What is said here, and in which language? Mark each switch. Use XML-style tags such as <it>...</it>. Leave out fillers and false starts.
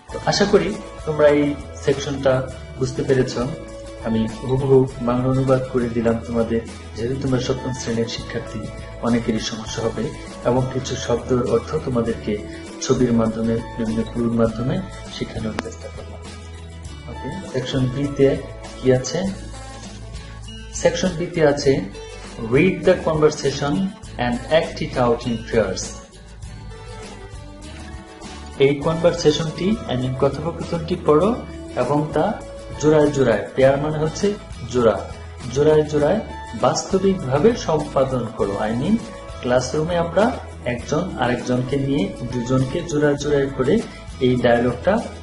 <bn>আশা করি তোমরা এই সেকশনটা বুঝতে পেরেছ। আমি হুবহু বাংলা অনুবাদ করে দিলাম তোমাদের, যেহেতু তোমরা সপ্তম শ্রেণীর শিক্ষার্থী, অনেকেরই সমস্যা হবে, এবং কিছু শব্দের অর্থ তোমাদেরকে ছবির মাধ্যমে, বিভিন্ন ক্লুর মাধ্যমে শেখানোর চেষ্টা করলাম। ওকে, সেকশন বি তে কি আছে? সেকশন বি তে আছে,</bn> <en>read the conversation and act it out in pairs.</en> <bn>এই কনভারসেশনটি, কথোপকথনটি পড়ো এবং তা জোড়ায় জোড়ায়, পেয়ার মানে হচ্ছে জোড়া, জোড়ায় জোড়ায় বাস্তবিকভাবে সম্পাদন করো। আই মিন ক্লাসরুমে আমরা একজন আরেকজনকে নিয়ে দুজনকে জোড়ায় জোড়ায় করে এই ডায়ালগটা</bn>